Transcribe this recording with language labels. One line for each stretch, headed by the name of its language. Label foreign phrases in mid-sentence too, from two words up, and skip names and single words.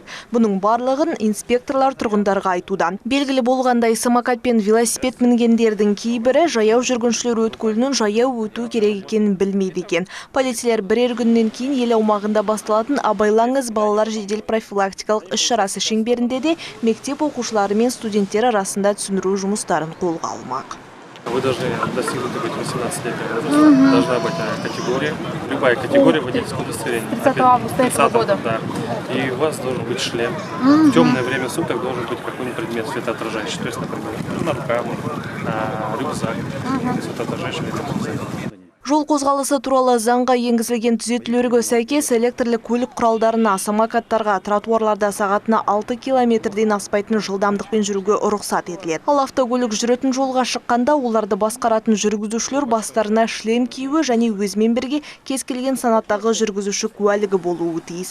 Kazakh: Бұның барлығын инспекторлар тұрғындарға айтуда. Белгілі болғандай, самокат пен велосипед мінгендердің кейбірі жаяу жүргіншілер өткелінен жаяу өту керек екенін білмейді екен. Полицейлер бірер күннен кейін ел аумағында басталатын абайлаңыз балалар жедел профилактикалық іс-шарасы шеңберінде де мектеп оқушылары мен студенттер арасында түсіндіру жұмыстарын қолға алмақ.
Russian: Вы должны достигнуть 18-летнего возраста. Должна быть категория, любая категория водительского удостоверения. 30 августа этого года. Да. И у вас должен быть шлем. В темное время суток должен быть какой-нибудь предмет светоотражающий. То есть, например, нарукавник, рюкзак, светоотражающий рюкзак.
Kazakh: Жол қозғалысы туралы заңға енгізілген түзетулерге сәйкес электрлі көлік құралдарына, самокаттарға, тротуарларда сағатына 6 километрден аспайтын жылдамдықпен жүруге рұқсат етіледі. Ал автокөлік жүретін жолға шыққанда оларды басқаратын жүргізушілер бастарына шлем киюі және өзімен бірге кез келген санаттағы жүргізуші куәлігі болуы тиіс.